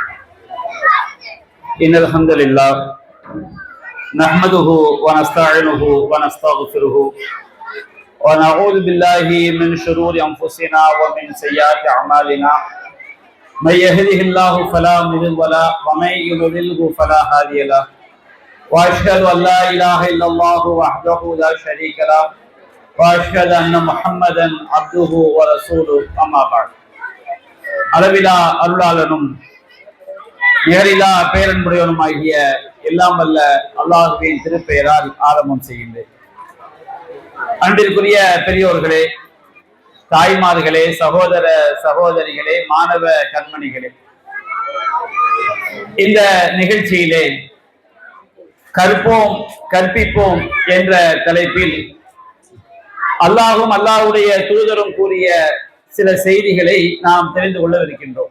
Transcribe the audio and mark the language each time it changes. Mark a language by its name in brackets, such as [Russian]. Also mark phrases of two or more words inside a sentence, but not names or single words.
[Arabic] إن الحمد لله نحمده ونستعينه ونستغفره ونعوذ بالله من شرور أنفسنا ومن سيئات أعمالنا. من يهده الله فلا مضل له ومن يضلل فلا هادي له. وأشهد أن لا إله إلا الله وحده لا شريك له وأشهد أن محمدا عبده ورسوله. أما بعد. [Tamil] அளவிலா அருளாளனும் நிகரிலா பேரன்புடையவனுமாகிய எல்லாம் வல்ல அல்லாஹுவின் திருப்பெயரால் ஆரம்பம் செய்கின்றேன். அன்பிற்குரிய பெரியோர்களே, தாய்மார்களே, சகோதர சகோதரிகளே, மாணவ கண்மணிகளே, இந்த நிகழ்ச்சியிலே கற்போம் கற்பிப்போம் என்ற தலைப்பில் அல்லாஹும் அல்லாஹ்வுடைய தூதரும் கூறிய சில செய்திகளை நாம் தெரிந்து கொள்ளவிருக்கின்றோம்.